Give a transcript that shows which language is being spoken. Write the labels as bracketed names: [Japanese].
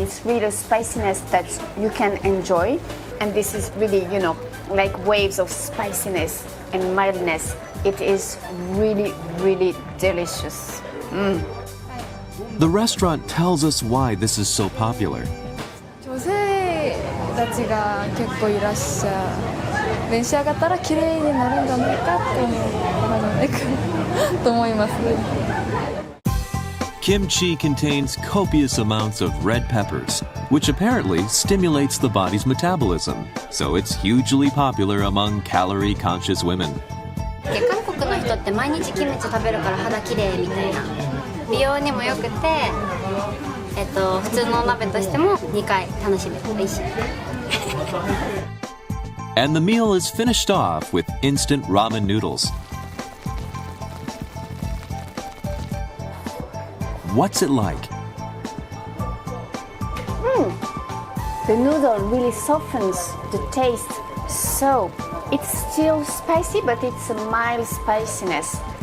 [English] It's really a spiciness that you can enjoy. And this is really, like waves of spiciness and mildness. It is really, really delicious. The restaurant tells us why this is so popular. [Japanese] 女性たちが結構いらっしゃる。召し上がったら綺麗になるんじゃないかって思うのでと思います。 [English] Kimchi contains copious amounts of red peppers, which apparently stimulates the body's metabolism, so it's hugely popular among calorie-conscious women. [Japanese] 韓国の人って毎日キムチ食べるから肌綺麗みたいな。美容にも良くて、普通のお鍋としても2回楽しめる。美味しい。 [English] And the meal is finished off with instant ramen noodles. What's it like? The noodle really softens the taste. So it's still spicy, but it's a mild spiciness.